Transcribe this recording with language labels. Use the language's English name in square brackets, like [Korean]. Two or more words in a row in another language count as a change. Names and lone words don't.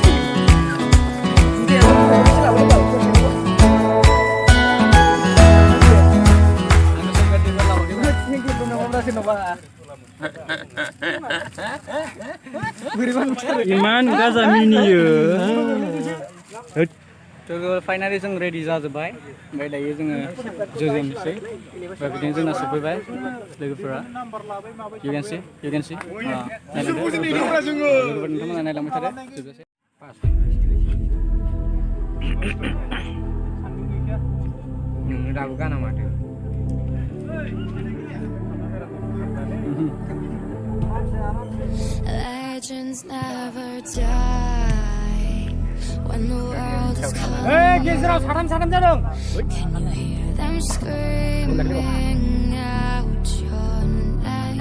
[Bodo] इमान गाजा मिनियो फाइनालि जों रेडि जाजोब्बाय ओमफ्राय दायो जोङो जोजेननोसै ओमफ्राय बिदिनो जोंना सफैबाय लोगोफोरा [English] you can see [Bodo] लोगोफोर नोंथांमोना नायलांबाय थादो जोबजासे नोङो दाबो गाना माथो [English] Legends never die when the world is coming. Can you hear them screaming out your name?